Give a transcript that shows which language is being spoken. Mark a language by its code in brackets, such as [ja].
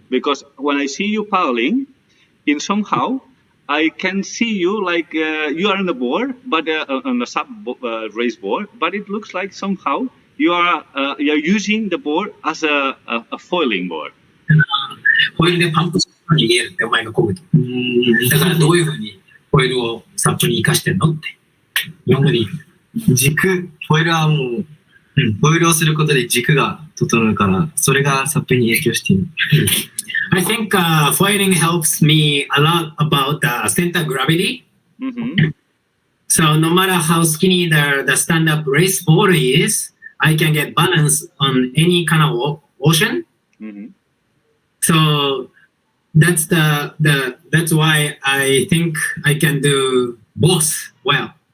[en] Because when I see you paddling, in somehow I can see you like you are on the board, but on the sub race board, but it looks like somehow you're using the board as a foiling board. [ja] ホイールでパンプするように見えるってお前が漕ぐと。だからどういうふうにホイールをサップに生かしてんのって日本語で言う。軸、ホイールはもう、ホイールをすることで軸が整うから、それがサップに影響している。 [en] I think foiling helps me a lot about the center gravity. So no matter how skinny the stand-up race board is, I can get balance on any kind of ocean. So that's that's why I think I can do both well.